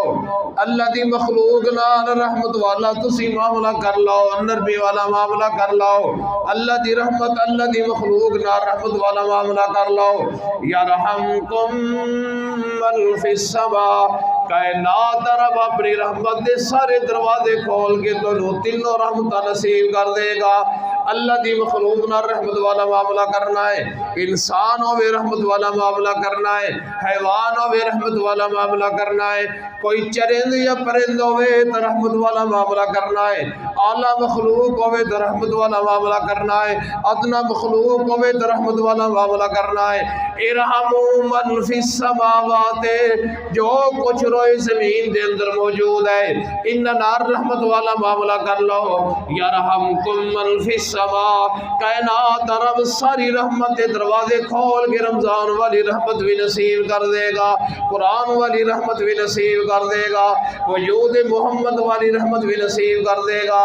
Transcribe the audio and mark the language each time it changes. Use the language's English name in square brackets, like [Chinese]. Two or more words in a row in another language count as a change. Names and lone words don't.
[Punjabi] اللہ دی مخلوق نال رحمت والا تسی معاملہ کر لو، نرمی والا معاملہ کر لو. اللہ دی رحمت، اللہ دی مخلوق نال رحمت والا معاملہ کر لو. [Arabic] یرحمکم من فی السماء. [Punjabi] کائنات رب اپنی رحمت دے سارے دروازے کھول کے تنوں تینوں رحمتاں نصیب کر دے گا. اللہ دی مخلوق نال رحمت والا معاملہ کرنا ہے، انسان ہوئے رحمت والا معاملہ کرنا ہے، حیوان ہوئے رحمت والا معاملہ کرنا ہے، کوئی چرند یا پرند ہوئے تو رحمت والا معاملہ کرنا ہے، اعلیٰ مخلوق ہوئے تو رحمت والا معاملہ کرنا ہے، ادنا مخلوق ہوئے تو رحمت والا معاملہ کرنا ہے. [Arabic] ارحموا من فی السماوات. [Punjabi] جو کچھ روئے زمین دے اندر موجود ہے ان نار رحمت والا معاملہ کر لو. [Arabic] یرحمکم من فی السماء. [Punjabi] کائنات رب ساری رحمت دے دروازے کھول کے رمضان والی رحمت بھی نصیب کر دے گا، قرآن والی رحمت بھی نصیب کر دے گا، وجود محمد والی رحمت بھی نصیب کر دے گا.